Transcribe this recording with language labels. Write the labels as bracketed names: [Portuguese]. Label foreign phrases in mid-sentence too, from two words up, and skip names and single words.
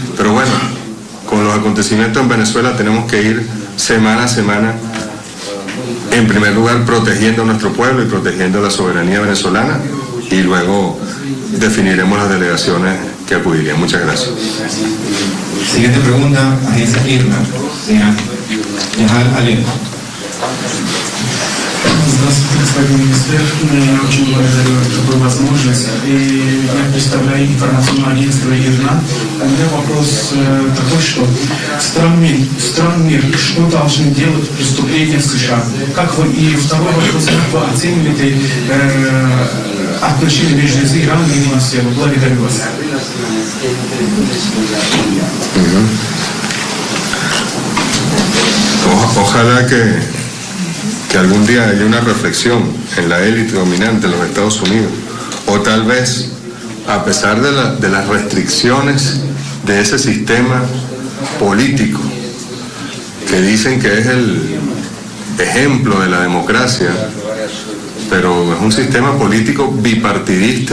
[Spanish] Pero bueno, con los acontecimientos en Venezuela tenemos que ir semana a semana, en primer lugar protegiendo a nuestro pueblo y protegiendo la soberanía venezolana, y luego definiremos las delegaciones que acudirían. Muchas gracias. Siguiente pregunta, agencia IRNA, señor Яхар Алиев. [Russian] Здравствуйте, господин министр. Я очень благодарю за такую возможность. И я представляю информационное агентство ИРНА. У меня вопрос такой, что стран мира, что должны делать преступления в США? Как вы, и второй вопрос, как вы оцениваете отношения между Ираном и Венесуэлой? Благодарю вас. [Spanish] Ojalá que algún día haya una reflexión en la élite dominante de los Estados Unidos, o tal vez, a pesar de las restricciones de ese sistema político, que dicen que es el ejemplo de la democracia, pero es un sistema político bipartidista.